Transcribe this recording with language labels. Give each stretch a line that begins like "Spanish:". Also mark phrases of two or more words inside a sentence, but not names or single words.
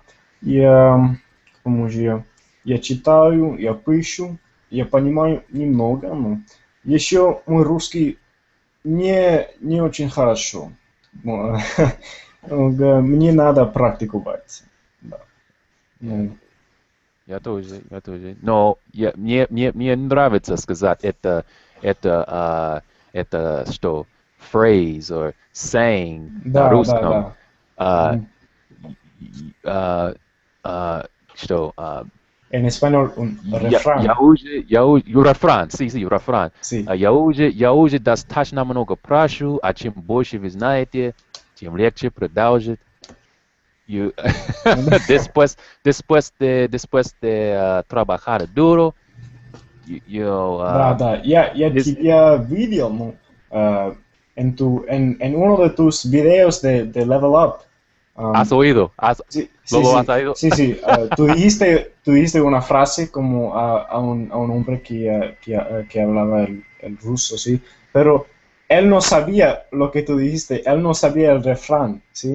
Russian: К тому же я читаю, я пишу, я понимаю немного, но еще мой русский не очень хорошо. Ну, мне надо практиковать. Да. я, Ну, я тоже. Но мне нравится сказать это что,
English: phrase or saying на
Russian: да, да, русском. да. А, Мгм. а, что,
Spanish: En español, un refrán. refrán, sí, refrán. Sí.
Russian: Я уже достаточно много прошу, а чем больше вы знаете, тем легче продолжить.
English: You-
Spanish: después de trabajar duro,
Russian: Да, да, я
English: this,
Russian: тебя видел, ну,
Spanish: en uno de tus videos de Level Up. has Am, oído, sí, sí, lo has sí, oído. sí, sí. Tú dijiste una frase como a un hombre que hablaba el ruso, sí, pero él no sabía lo que tú dijiste, él no sabía el refrán, ¿sí?